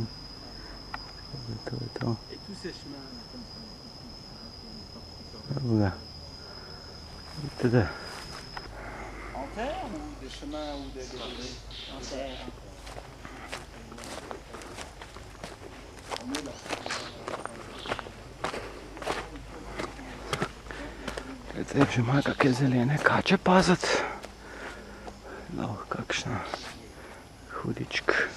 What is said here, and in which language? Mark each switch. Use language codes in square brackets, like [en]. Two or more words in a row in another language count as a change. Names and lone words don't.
[sl] To je to. Evo ga. Vidite da. [fr] En terre ou des chemins ou des... En terre. [sl] Zdaj že ima kakšne zelene kače paziti. Lahko kakšna hudičk.